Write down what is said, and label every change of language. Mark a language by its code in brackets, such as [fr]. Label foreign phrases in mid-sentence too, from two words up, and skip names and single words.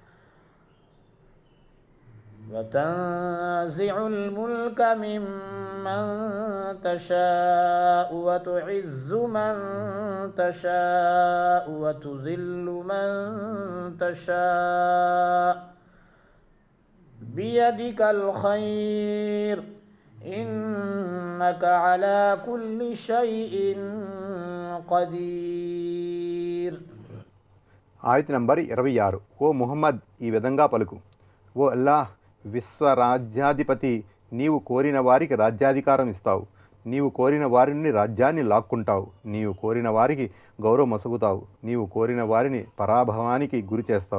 [ar] وتنزع الملك ممن تشاء وتعز من تشاء وتذل من تشاء بيدك الخير إنك على كل شيء قدير. [te] ఆయత నంబర్ 26. ఓ ముహమ్మద్, ఈ విధంగా పలుకు: ఓ అల్లాహ్, విశ్వరాజ్యాధిపతి, నీవు కోరిన వారికి రాజ్యాధికారం ఇస్తావు. నీవు కోరిన వారి నుండి రాజ్యాన్ని లాక్కుంటావు. నీవు కోరిన వారికి గౌరవం మసుగుతావు. నీవు కోరిన వారిని పరాభవానికి గురి చేస్తావు.